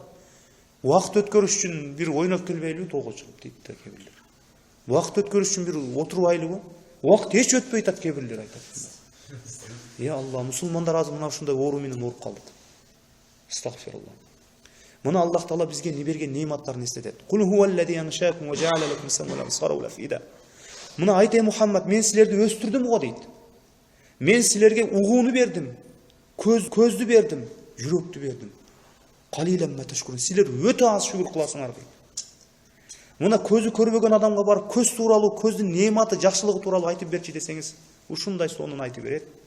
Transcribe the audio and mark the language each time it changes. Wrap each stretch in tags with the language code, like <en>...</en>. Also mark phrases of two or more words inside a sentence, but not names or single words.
<ky>Убакыт өткөрүш үчүн бир ойноп келбейлүү тоого чыгып дейт да кээ бирлер. Убакыт өткөрүш үчүн бир отурбайлыбы? Убакыт эч өтпөй атат кээ бирлер айтат. Алла, мусулмандар азыр мына ушундай оору менен ооруп калдык. Астагфирулла. Мына Аллах Таала бизге не берген нематтарын эстетет.</ky> <ar>قل هو الذي أنشأكم وجعل لكم السمع والأبصار والأفئدة.</ar> <ky>Мына айт Мухаммад, мен силерди өстүрдүм го дейт. Мен силерге угууну бердим, көздү бердим, жүрөктү бердим.</ky> <ar>قليلا ما تشكرون.</ar> <ky>Силер өтө аз шүгүр кыласыңар дейт. Мына көзү көрбөгөн адамга барып көз тууралуу, көздүн нематы, жакшылыгы тууралуу айтып берчи десеңиз, ушундай сонун айтып берет.</ky>